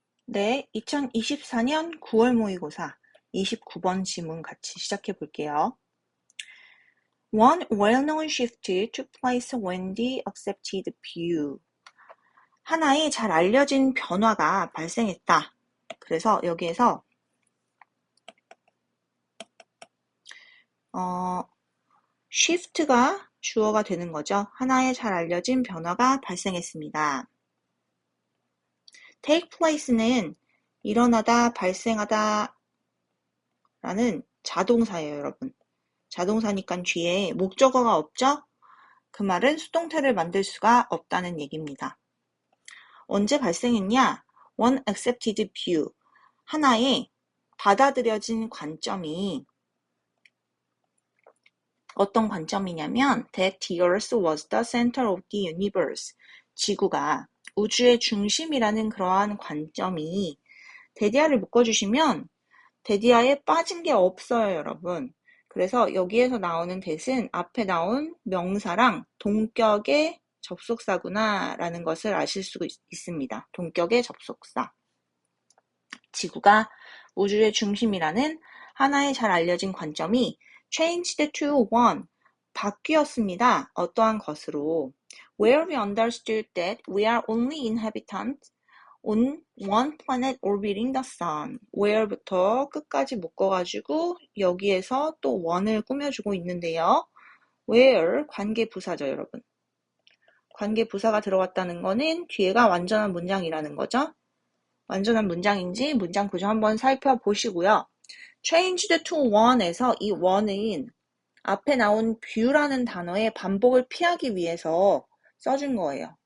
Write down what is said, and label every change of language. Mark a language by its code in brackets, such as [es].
[ko] 네, 2024년 9월 모의고사 29번 지문 같이 시작해 볼게요. [en] One well-known shift took place when the accepted view. [ko] 하나의 잘 알려진 변화가 발생했다. 그래서 여기에서 shift가 주어가 되는 거죠. 하나의 잘 알려진 변화가 발생했습니다. take place는 일어나다, 발생하다 라는 자동사예요, 여러분. 자동사니까 뒤에 목적어가 없죠? 그 말은 수동태를 만들 수가 없다는 얘기입니다. 언제 발생했냐? [en] One accepted view. [ko] 하나의 받아들여진 관점이 어떤 관점이냐면 [en] that the earth was the center of the universe. [ko] 지구가 우주의 중심이라는 그러한 관점이 데디아를 묶어주시면 데디아에 빠진 게 없어요, 여러분. 그래서 여기에서 나오는 that은 앞에 나온 명사랑 동격의 접속사구나 라는 것을 아실 수 있습니다. 동격의 접속사. 지구가 우주의 중심이라는 하나의 잘 알려진 관점이 [en] changed to one, [ko] 바뀌었습니다. 어떠한 것으로 [en] where we understood that we are only inhabitants on one planet orbiting the sun. [ko] where부터 끝까지 묶어가지고 여기에서 또 one을 꾸며주고 있는데요. where 관계부사죠, 여러분. 관계부사가 들어갔다는 거는 뒤에가 완전한 문장이라는 거죠. 완전한 문장인지 문장 구조 한번 살펴보시고요. [en] changed to one [ko] 에서 이 one은 앞에 나온 view라는 단어의 반복을 피하기 위해서 써준 거예요.